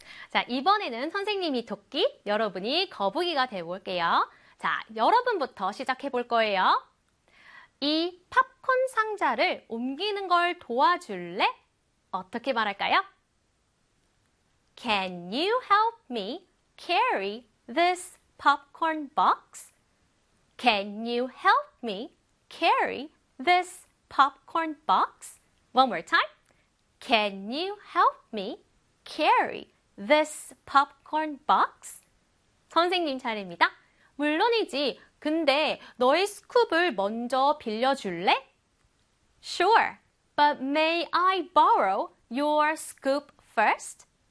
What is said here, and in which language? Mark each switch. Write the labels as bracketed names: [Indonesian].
[Korean] 자, 이번에는 선생님이 토끼, 여러분이 거북이가 되어볼게요. 자, 여러분부터 시작해 볼 거예요. 이 팝콘 상자를 옮기는 걸 도와줄래? 어떻게 말할까요? [English] Can you help me carry this popcorn box? Can you help me carry this popcorn box? One more time. Can you help me carry this popcorn box? [Korean] 선생님 차례입니다. 물론이지. 근데 너의 스쿱을 먼저 빌려줄래? [English] Sure, but may I borrow your scoop first?